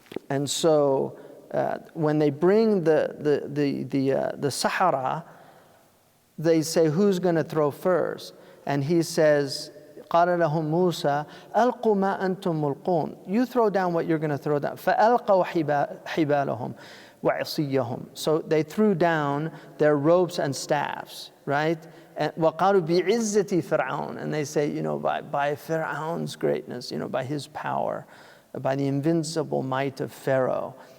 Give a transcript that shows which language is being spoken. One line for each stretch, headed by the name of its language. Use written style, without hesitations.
English: And so when they bring the Sahara, they say, who's going to throw first? And he says,
Arabic: قَالَ لَهُمْ مُوسَى أَلْقُوا مَا أَنْتُمْ مُلْقُونَ.
English: You throw down what you're going to throw down.
Arabic: فَأَلْقَوْا حِبَالَهُمْ وَعِصِيَّهُم.
English: So they threw down their ropes and staffs, right?
Arabic: And وَقَالُوا بِعِزَّةِ فِرْعَوْنَ.
English: And they say, by Fir'aun's greatness, by his power, by the invincible might of Pharaoh.